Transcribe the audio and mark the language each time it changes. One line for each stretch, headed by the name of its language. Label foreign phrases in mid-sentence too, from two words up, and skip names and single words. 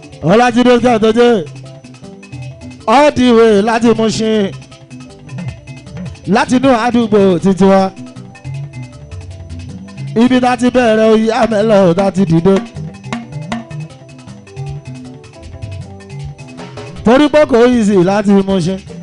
Yoruba: Ọlájídé Kẹ́tọ́jé,
English: all the way
Yoruba: láti Mushin, láti inú àdúgbò títí wa. Ibi tá ti bẹ̀rẹ̀ oyè àmẹ́lẹ̀ tá ti dìde. Torí pé kò easy láti Mushin.